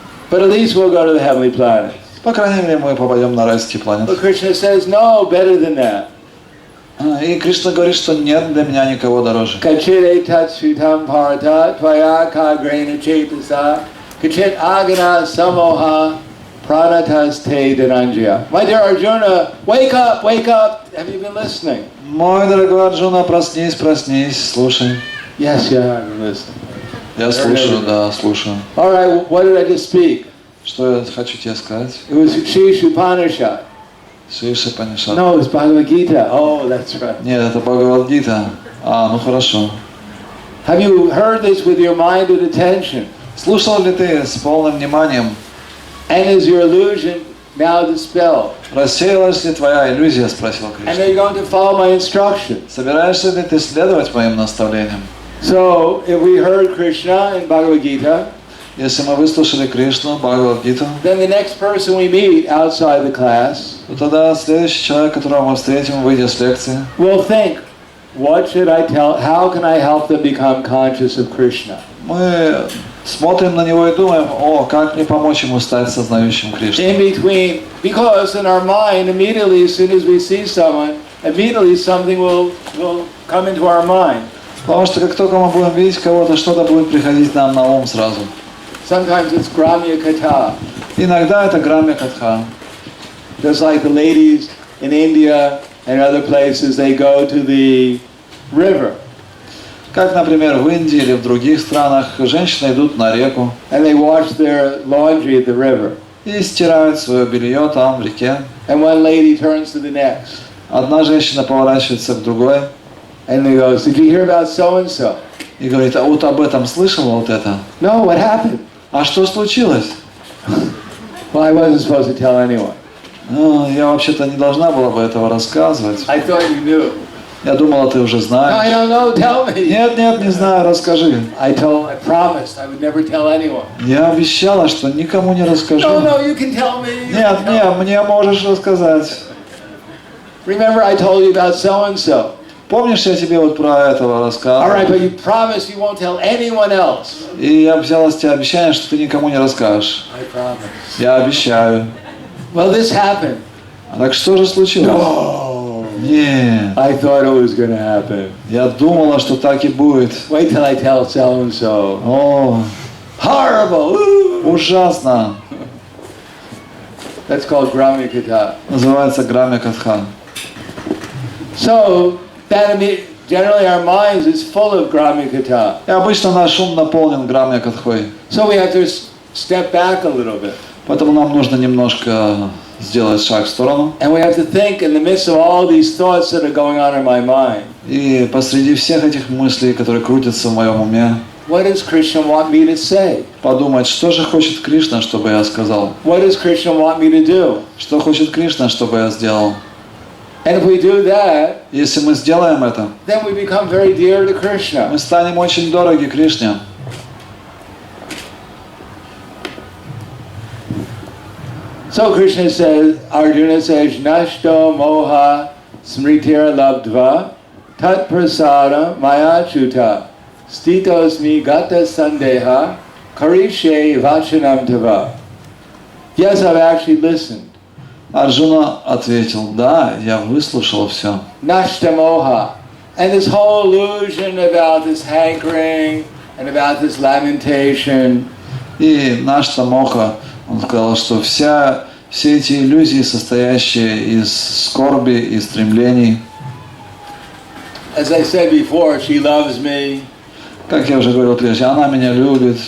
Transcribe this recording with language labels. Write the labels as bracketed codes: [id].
[en] But at least we'll go to the heavenly planets. [ru] По крайней мере, мы попадем на райские планеты. [en] But Krishna says, no, better than that. [ru] И Кришна говорит, что нет для меня никого дороже. [sa] Kachire tatshutam parata tvaya kagrena chetasa kachit agana samoha pranatas te dhananjaya. [en] My dear Arjuna, wake up, wake up. Have you been listening? [ru] Мой дорогой Арджуна, проснись, проснись, слушай. [en] Yes, yeah, I've been listening. [ru] Я слушаю, да, слушаю. [en] All right, what did I just speak? [ru] Что я хочу тебе сказать? [en] It was Shishu Upanishad. [ru] Шиша Панишат. [en] No, it's Bhagavad Gita. Oh, that's right. [ru] Нет, это Бхагавад-гита. Ну хорошо. [en] Have you heard this with your mind and attention? [ru] Слушал ли ты с полным вниманием? [en] And is your illusion now dispelled? [ru] Рассеялась ли твоя иллюзия, спросил [en] And [ru] Кришна. [en] are you going to follow my instructions? [ru] Собираешься ли ты следовать моим наставлениям? [en] So, if we heard Krishna in Bhagavad Gita, [ru] Если мы выслушали Кришну, Бхагавад-гиту, [en] then the next person we meet outside the class [ru] то тогда следующий человек, которого мы встретим, выйдя с лекции, [en] will think, what should I tell, how can I help them become conscious of Krishna? [ru] мы смотрим на него и думаем, о, как мне помочь ему стать сознающим Кришну. [en] In between, because in our mind, immediately as soon as we see someone, immediately something will come into our mind. [ru] Потому что как только мы будем видеть кого-то, что-то будет приходить нам на ум сразу. [en] Sometimes it's Gramya Katha. [ru] Иногда это грамья катха. [en] Just like the ladies in India and other places, they go to the river. [ru] Как, например, в Индии или в других странах женщины идут на реку [en] And they wash their laundry at the river. [ru] и стирают свое белье там, в реке. [en] And one lady turns to the next. [ru] Одна женщина поворачивается к другой [en] And they go, did you hear about so-and-so? [ru] и говорит, а вот об этом слышала вот это? [en] No, what happened? [ru] А что случилось? [en] Well, I wasn't supposed to tell anyone. [ru] Ну, я вообще-то не должна была бы этого рассказывать. [en] I thought you knew. [ru] Я думала, ты уже [en] No, I [ru] знаешь. [en] don't know, tell me. [ru] Нет, не знаю, расскажи. [en] I promised I would never tell anyone. [ru] Я обещала, что никому не расскажу. [en] No, you can tell me. [ru] Нет, мне можешь рассказать. [en] Remember I told you about so-and-so. [ru] Помнишь, я тебе вот про этого [en] All [ru] рассказывал? [en] right, but you promised you won't tell anyone else. [ru] И я взяла с тебя обещание, что ты никому не расскажешь. [en] I promise. [ru] Я обещаю. [en] Well, this happened. [ru] А так что же случилось? [en] No. [ru] Нет. [en] I thought it was going to happen. [ru] Я думала, что так и будет. [en] Wait till I tell so-and-so. [ru] О, [en] Horrible. [ru] ужасно. [en] That's called Gramya Katha. [ru] Называется грамья катха. [en] So, generally our minds is full of Gramya Katha. [ru] И обычно наш ум наполнен грамья катхой. [en] So we have to step back a little bit. [ru] Поэтому нам нужно немножко сделать шаг в сторону. [en] And we have to think in the midst of all these thoughts that are going on in my mind. [ru] И посреди всех этих мыслей, которые крутятся в моем уме, [en] What does Krishna want me to say? [ru] подумать, что же хочет Кришна, чтобы я сказал? [en] What does Krishna want me to do? [ru] Что хочет Кришна, чтобы я сделал? [en] And if we do that, [ru] Если мы сделаем это, [en] then we become very dear to Krishna. [ru] мы станем очень дороги Кришне. [en] So Krishna says, Arjuna says, [sa] Nashto moha smritira labdva tat prasada maya chuta stitosmi gata sandeha karishe vachanam tava. [en] Yes, I've actually listened. [ru] Арджуна ответил, да, я выслушал все. [sa] Nashta moha. [en] And this whole illusion about this hankering and about this lamentation. [ru] И Нашта Моха, он сказал, что все эти иллюзии, состоящие из скорби и стремлений, [en] As I said before, she loves me. [ru] как я уже говорил прежде, она меня любит.